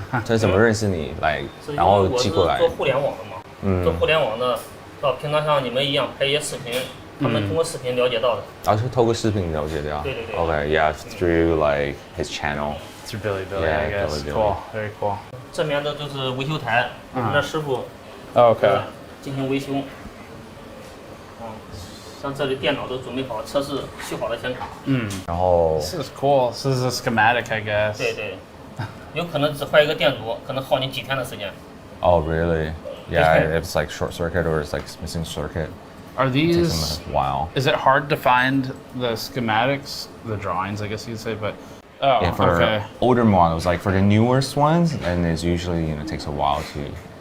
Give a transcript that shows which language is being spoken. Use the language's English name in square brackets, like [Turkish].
[Chinese] 他怎么认识你来，然后寄过来？我是做互联网的嘛，做互联网的，平常像你们一样拍一些视频，他们通过视频了解到的。是透过视频了解的。对对对。 [English] Okay, yeah, through like his channel. Through Bilibili, Yeah, I guess. Bilibili. Cool, very cool. [Chinese] 这面的就是维修台，我们的师傅 [English] OK [Chinese] 进行维修。像这里电脑都准备好，测试修好的显卡。然后 [English] This is cool. This is a schematic, I guess. [Chinese] 对对，有可能只换一个电阻，可能耗你几天的时间。 [English] Oh, really? Yeah, it's like short circuit or it's like missing circuit. Are It takes these? them a while. Is it hard to find the schematics, the drawings, I guess you'd say, but oh, Yeah, for okay. older models, like for the newest ones, and it's usually takes a while to.